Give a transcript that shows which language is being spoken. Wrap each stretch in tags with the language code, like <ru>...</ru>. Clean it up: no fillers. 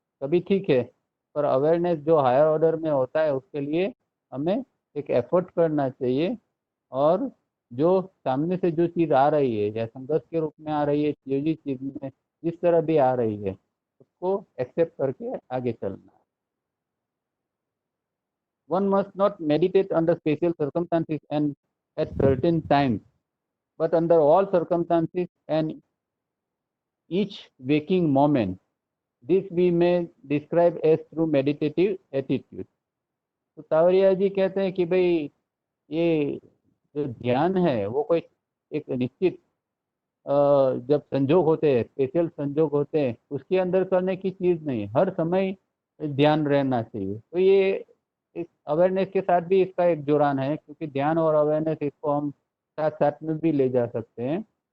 <hi>कभी ठीक है, पर अवेयरनेस जो हायर ऑर्डर में होता है उसके लिए हमें एक एफर्ट करना चाहिए। और जो सामने से जो चीज़ आ रही है या संघर्ष के रूप में आ रही है, जो चीज़ में जिस तरह भी आ रही है उसको एक्सेप्ट करके आगे चलना है।</hi> <en>One must not meditate under special circumstances and at certain times, but under all circumstances and each waking moment. This we may describe as through meditative attitude।</en> <hi>तो तावरिया जी कहते हैं कि भाई ये जो ध्यान है वो कोई एक निश्चित जब संजोग होते हैं, स्पेशल संजोग होते हैं, उसके अंदर करने की चीज़ नहीं, हर समय ध्यान रहना चाहिए। तो ये इस अवेयरनेस के साथ भी इसका एक जुड़ान है, क्योंकि ध्यान और अवेयरनेस इसको हम साथ साथ में भी ले जा सकते हैं।</hi>